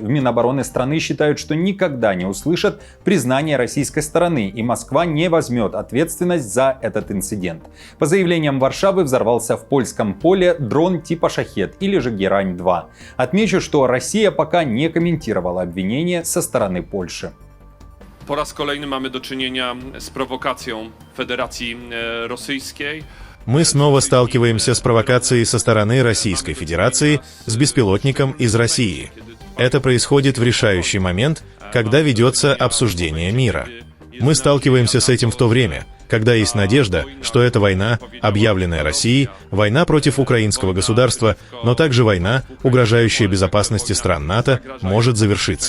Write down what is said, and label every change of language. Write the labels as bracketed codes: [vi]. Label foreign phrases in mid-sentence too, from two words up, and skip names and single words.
[ru] В Минобороны страны считают, что никогда не услышат признания российской стороны, и Москва не возьмет ответственность за этот инцидент. По заявлениям Варшавы, взорвался в польском поле дрон типа «Шахед» или же «Герань-2». Отмечу, что Россия пока не комментировала обвинения со стороны Польши. [pl] Po raz kolejny mamy do czynienia z prowokacją Federacji Rosyjskiej. [ru] Мы снова сталкиваемся с провокацией со стороны Российской Федерации с беспилотником из России. Это происходит в решающий момент, когда ведется обсуждение мира. Мы сталкиваемся с этим в то время, когда есть надежда, что эта война, объявленная Россией, война против украинского государства, но также война, угрожающая безопасности стран НАТО, может завершиться.